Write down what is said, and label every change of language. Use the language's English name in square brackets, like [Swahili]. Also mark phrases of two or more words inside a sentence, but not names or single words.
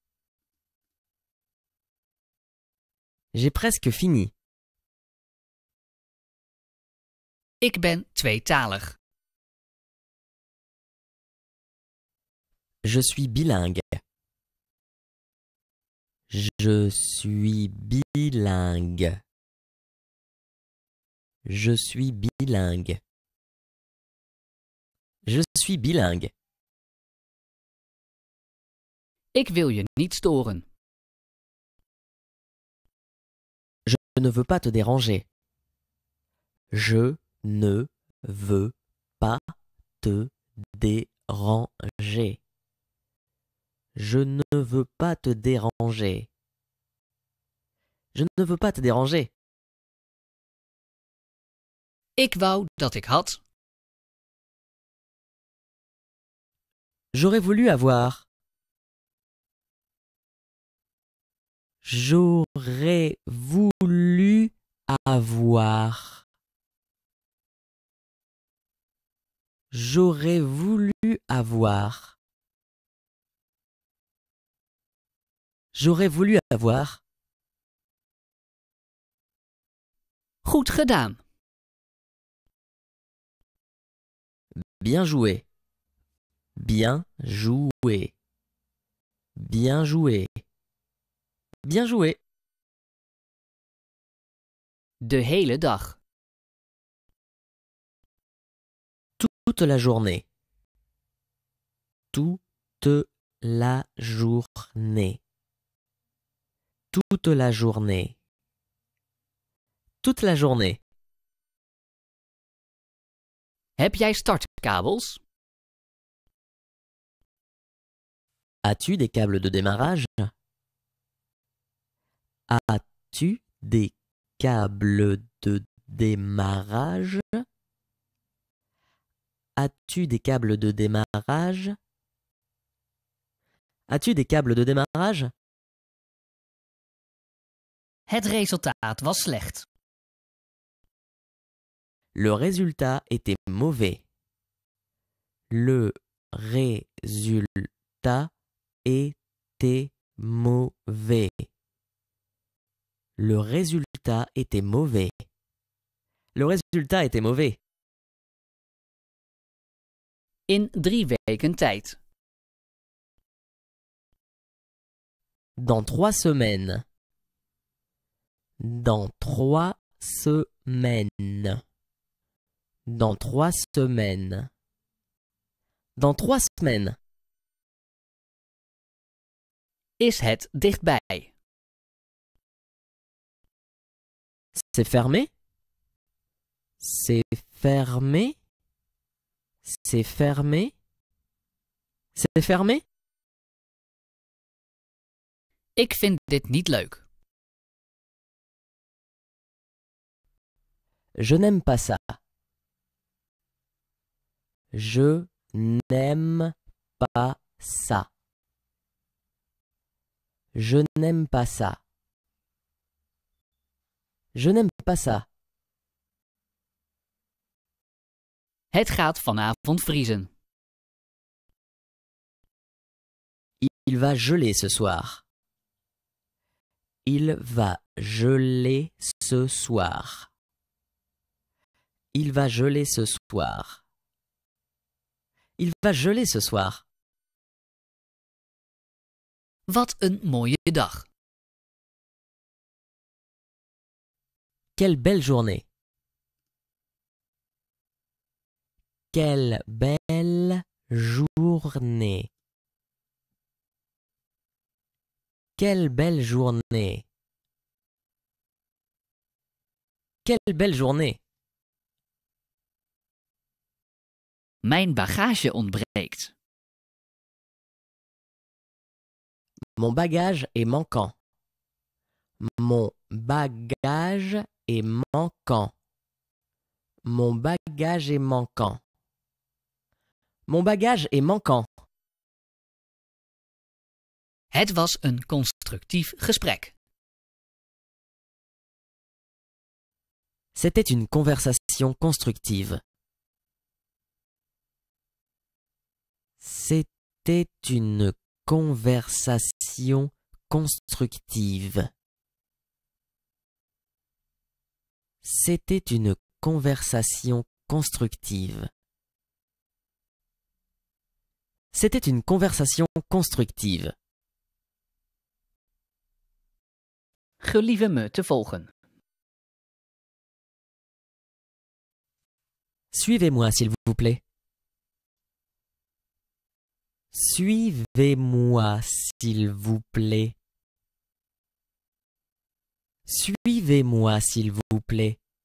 [French] J'ai presque fini. [Dutch] Ik ben tweetalig. [French] Je suis bilingue. Je suis bilingue. Je suis bilingue. Je suis bilingue. [Dutch] Ik wil je niet storen. [French] Je ne veux pas te déranger. Je ne veux pas te déranger. Je ne veux pas te déranger. Je ne veux pas te déranger. [Dutch] Ik wou dat ik had. [French] J'aurais voulu avoir. J'aurais voulu avoir. J'aurais voulu avoir. J'aurais voulu avoir. [Dutch] Goed gedaan. [French] Bien joué. Bien joué. Bien joué. Bien joué. [Dutch] De hele dag. [French] Toute la journée. Toute la journée. Toute la journée. Toute la journée. [Dutch] Heb jij startkabels? [French] As-tu des câbles de démarrage? As-tu des câbles de démarrage? As-tu des câbles de démarrage? As-tu des câbles de démarrage? [Dutch] Het resultaat was slecht. [French] Le résultat était mauvais. Le résultat était mauvais. Le résultat était mauvais. Le résultat était mauvais. [Dutch] In 3 weken tijd. [French] Dans 3 semaines. Dans 3 semaines. Dans 3 semaines. Dans 3 semaines. [Dutch] Is het dichtbij? [French] C'est fermé? C'est fermé? C'est fermé? C'est fermé? [Dutch] Ik vind dit niet leuk. [French] Je n'aime pas ça. Je n'aime pas ça. Je n'aime pas ça. Je n'aime pas ça. [Dutch] Het gaat vanavond vriezen. [French] Il va geler ce soir. Il va geler ce soir. Il va geler ce soir. Il va geler ce soir. [Dutch] Wat een mooie dag. [French] Quelle belle journée. Quelle belle journée. Quelle belle journée. Quelle belle journée. [Dutch] Mijn bagage ontbreekt. [French] Mon bagage est manquant. Mon bagage est manquant. Mon bagage est manquant. Mon bagage est manquant. [Dutch] Het was een constructief gesprek. [French] C'était une conversation constructive. C'était une conversation constructive. C'était une conversation constructive. C'était une conversation constructive. [Dutch] Gelieve me te volgen. [French] Suivez-moi, s'il vous plaît. Suivez-moi, s'il vous plaît. Suivez-moi, s'il vous plaît.